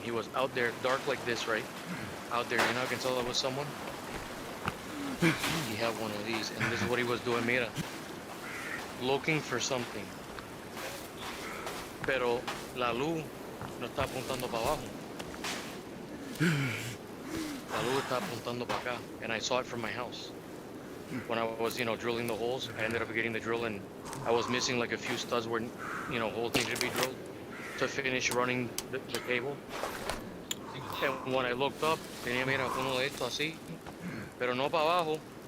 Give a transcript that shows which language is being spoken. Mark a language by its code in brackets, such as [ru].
[en] He was out there, dark like this, right? Out there. You know, I can tell that was someone. He had one of these, and this is what he was doing. Mira, looking for something. [es] Pero la luz no está apuntando para abajo. La luz está apuntando para acá, [en] and I saw it from my house. When I was, drilling the holes, I ended up getting the drill, and I was missing like a few studs where, holes needed to be drilled to finish running the cable. And when I looked up, [es] tenía, mira, uno de estos así, pero no para abajo.